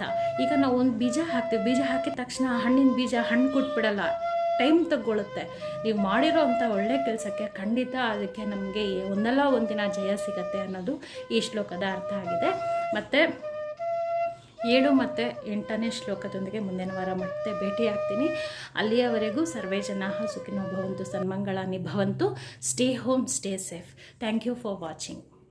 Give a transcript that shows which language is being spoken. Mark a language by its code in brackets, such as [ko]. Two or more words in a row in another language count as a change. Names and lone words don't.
[kn] ಈಗ ನಾವು ಒಂದು ಬೀಜ ಹಾಕ್ತೀವಿ, ಬೀಜ ಹಾಕಿದ ತಕ್ಷಣ ಹಣ್ಣಿನ ಬೀಜ ಹಣ್ಣು ಕೊಟ್ಬಿಡಲ್ಲ, ಟೈಮ್ ತಗೊಳ್ಳುತ್ತೆ. ನೀವು ಮಾಡಿರೋ ಅಂಥ ಒಳ್ಳೆ ಕೆಲಸಕ್ಕೆ ಖಂಡಿತ ಅದಕ್ಕೆ ನಮಗೆ ಒಂದಲ್ಲ ಒಂದಿನ ಜಯ ಸಿಗತ್ತೆ ಅನ್ನೋದು ಈ ಶ್ಲೋಕದ ಅರ್ಥ ಆಗಿದೆ. ಮತ್ತು 7 ಮತ್ತು 8ನೇ ಶ್ಲೋಕದೊಂದಿಗೆ ಮುಂದಿನ ವಾರ ಮತ್ತೆ ಭೇಟಿಯಾಗ್ತೀನಿ. ಅಲ್ಲಿಯವರೆಗೂ [sa] ಸರ್ವೇ ಜನಾಃ ಸುಖಿನೋ ಭವಂತು, ಸನ್ಮಂಗಳಾನಿ ಭವಂತು. [en] Stay home, stay safe. Thank you for watching.